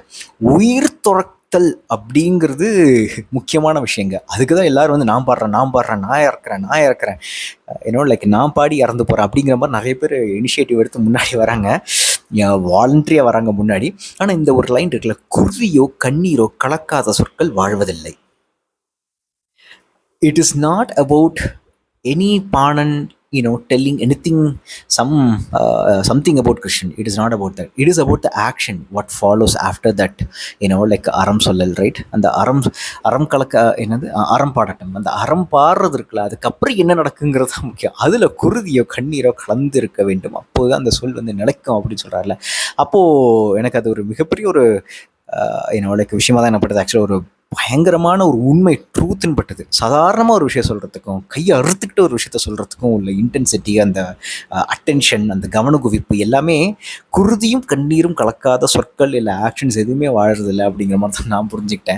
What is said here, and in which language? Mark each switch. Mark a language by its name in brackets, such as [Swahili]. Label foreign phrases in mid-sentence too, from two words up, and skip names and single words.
[Tamil] உயிர் துறத்தல் அப்படிங்கிறது முக்கியமான விஷயங்க. அதுக்கு தான் எல்லோரும் வந்து நான் பாடுறேன், நான் இறக்குறேன் லைக் நான் பாடி இறந்து போகிறேன் அப்படிங்கிற மாதிரி நிறைய பேர் இனிஷியேட்டிவ் எடுத்து முன்னாடி வராங்க, வாலண்டரியாக வராங்க முன்னாடி. ஆனால் இந்த ஒரு லைன் இருக்குல்ல, குருதியோ கண்ணீரோ கலக்காத சொற்கள் வாழ்வதில்லை. [English] It is not about any பாணன் telling anything, something about Krishna. It is not about that. It is about the action, what follows after that, like [Tamil] அறம் சொல்லல், [English] right? And the [Tamil] அறம் கலக்க எனது அறம் பாடாதம், [English] and the [Tamil] அறம் பாடறது இருக்குல்ல, அதுக்கப்புறம் என்ன நடக்குங்கறது முக்கியம். அதுல குருதியோ கண்ணீரோ கலந்து இருக்க வேண்டும், அப்போதான் அந்த சொல் வந்து நடக்கும் அப்படின்னு சொல்றாருல. அப்போ எனக்கு அது ஒரு மிகப்பெரிய ஒரு லைக் விஷயமா தான் என்ன பட்டது. ஆக்சுவலாக ஒரு பயங்கரமான ஒரு உண்மை ட்ரூத்துன்னு பட்டது. சாதாரணமாக ஒரு விஷயம் சொல்கிறதுக்கும் கையை அறுத்துக்கிட்ட ஒரு விஷயத்த சொல்கிறதுக்கும் உள்ள இன்டென்சிட்டி, அந்த அட்டென்ஷன், அந்த கவனக்குவிப்பு எல்லாமே குருதியும் கண்ணீரும் கலக்காத சொற்கள் இல்லை ஆக்ஷன்ஸ் எதுவுமே வாழறதில்லை அப்படிங்கிற மாதிரி தான் நான் புரிஞ்சுக்கிட்டேன்.